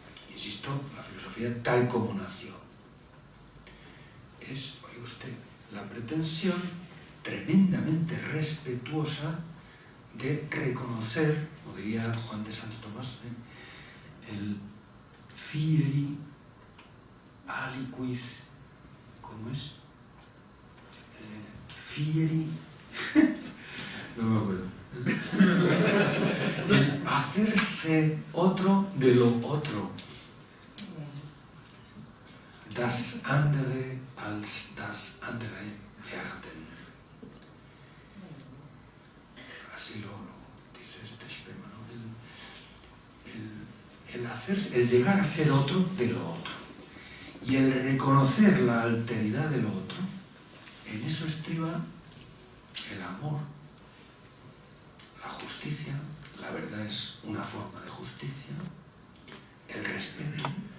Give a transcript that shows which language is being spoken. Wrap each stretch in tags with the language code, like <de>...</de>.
<es>Insisto, la filosofía tal como nació es, oiga usted, la pretensión tremendamente respetuosa de reconocer, como diría Juan de Santo Tomás, el fieri aliquis, ¿cómo es? Fieri, no me acuerdo. El hacerse otro de lo otro.</es> <de>Das andere als das andere werden.</de> <es>Así lo dice este Spema, ¿no? El hacerse, el llegar a ser otro de lo otro. Y el reconocer la alteridad del otro, en eso estriba el amor, la justicia, la verdad es una forma de justicia, el respeto.</es>